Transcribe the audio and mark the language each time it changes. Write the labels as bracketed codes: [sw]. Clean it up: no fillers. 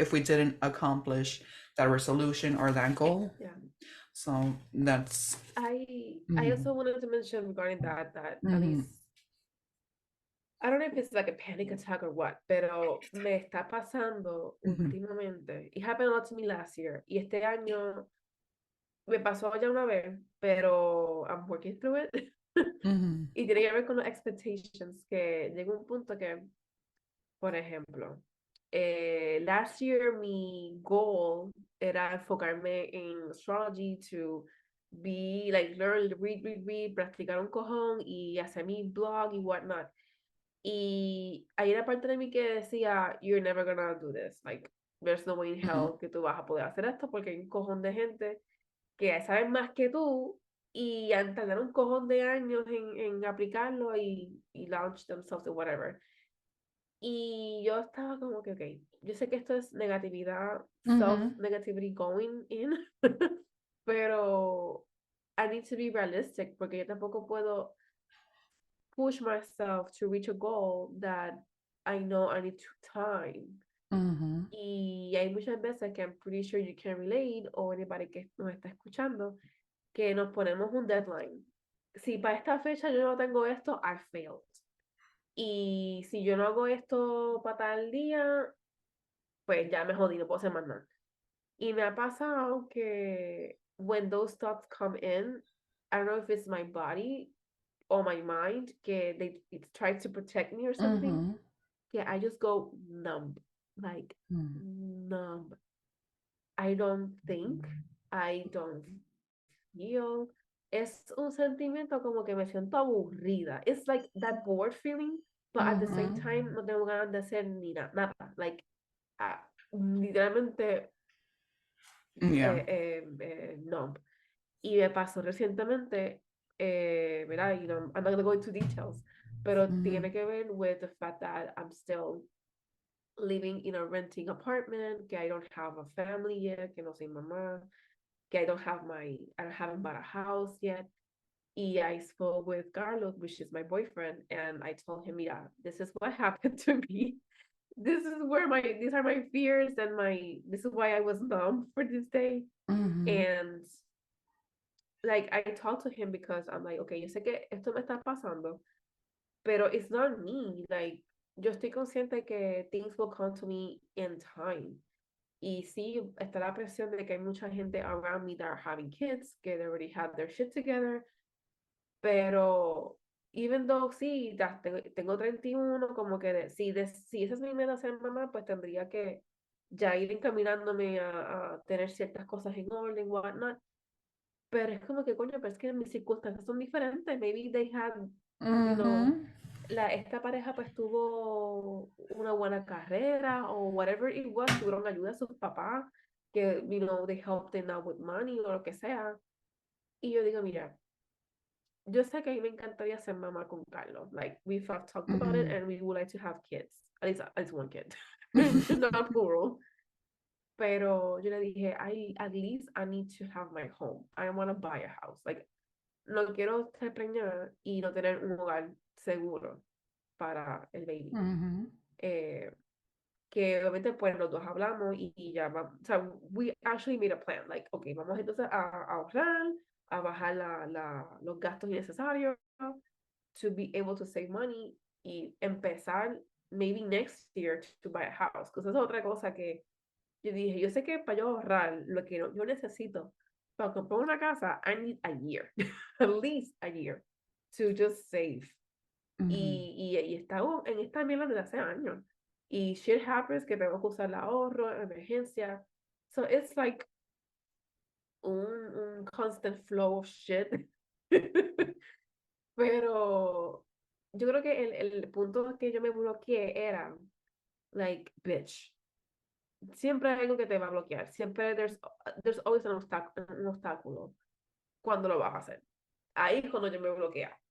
[en] if we didn't accomplish that resolution or that goal. Yeah. So that's I also wanted to mention regarding that at mm-hmm, least I don't know if it's like a panic attack or what, [es] pero me está pasando mm-hmm, últimamente. [en] It happened a lot to me last year. [es] Y este año me pasó ya una vez, pero [en] I'm working through it. mm-hmm, [es] Y tiene que ver con los expectations, que llega un punto que, por ejemplo, [en] last year [es] mi goal era enfocarme en [en] astrology to be like learn, read, [es] practicar un cojón y hacer mi blog y whatnot. Y hay una parte de mí que decía, [en] you're never gonna do this, like, there's no way in mm-hmm. [es] hell que tú vas a poder hacer esto porque hay un cojón de gente que saben más que tú y han tardado un cojón de años en aplicarlo y [en] launch themselves or whatever. [es] Y yo estaba como que, ok, yo sé que esto es negatividad, Mm-hmm. [en] self-negativity going in, pero I need to be realistic [es] porque yo tampoco puedo [en] push myself to reach a goal that I know I need time. Mhm. [es] Y hay muchas veces que [en] I'm pretty sure you can relate [es] o anybody que nos está escuchando que nos ponemos un deadline. Si para esta fecha yo no tengo esto, [en] I failed. [es] Y si yo no hago esto para tal día, pues ya me jodí, no puedo hacer más nada. Y me ha pasado que [en] when those thoughts come in, I don't know if it's my body or my mind, que it tries to protect me or something, Mhm. que I just go numb, like Mhm. numb. I don't think, I don't feel. [es] Es un sentimiento como que me siento aburrida. [en] It's like that bored feeling, but at the same Mhm. [es] time no tengo ganas de hacer ni nada. Like, literalmente [en] Yeah. [es] no. Y me pasó recientemente, ¿verdad? [en] You know, I'm not gonna go into details, pero Mhm. [es] tiene que ver [en] with the fact that I'm still living in a renting apartment, que I don't have a family yet, [es] que no soy mamá, [en] que I don't haven't bought a house yet. Y I spoke with Carlos, which is my boyfriend, and I told him, yeah, this is what happened to me. These are my fears and this is why I was numb for this day. Mhm. And like I talked to him because I'm like, okay, [es] yo sé que esto me está pasando, pero [en] it's not me. Like, [es] yo estoy consciente que [en] things will come to me in time. [es] Y sí, está la presión de que hay mucha gente [en] around me that are having kids, [es] que [en] they already have their shit together, [es] pero [en] even though [es] sí, tengo 31, como que si esa es mi meta ser mamá, pues tendría que ya ir encaminándome a tener ciertas cosas en orden, whatnot. Pero es como que, coño, pero es que mis circunstancias son diferentes. [en] Maybe they had, you know, Mhm. [es] esta pareja pues tuvo una buena carrera o whatever it was, tuvieron ayuda de sus papás, que, [en] you know, they helped them out with money [es] o lo que sea. Y yo digo, mira, yo sé que a mí me encantaría ser mamá con Carlos. [en] Like, we've talked about it Mhm. and we would like to have kids. At least one kid. Not plural. [es] Pero yo le dije, [en] at least I need to have my home. I want to buy a house. [es] Like, no quiero estar preñada y no tener un hogar seguro para el baby. Mhm. Eh, que obviamente pues los dos hablamos y ya vamos, o sea, [en] we actually made a plan, like, ok, [es] vamos entonces a ahorrar, a bajar los gastos innecesarios, [en] to be able to save money [es] y empezar [en] maybe next year to buy a house, [es] because es otra cosa que yo dije, yo sé que para yo ahorrar lo que yo necesito para comprar una casa, [en] I need a year, at least a year, to just save. Mhm. [es] Y estaba en esta mierda desde hace años. Y [en] shit happens [es] que tengo que usar el ahorro, emergencia. [en] So it's like un constant flow of shit. [es] Pero yo creo que el punto que yo me bloqueé era, like, bitch, siempre hay algo que te va a bloquear. Siempre [en] there's always [es] un obstáculo cuando lo vas a hacer. Ahí es cuando yo me bloquea.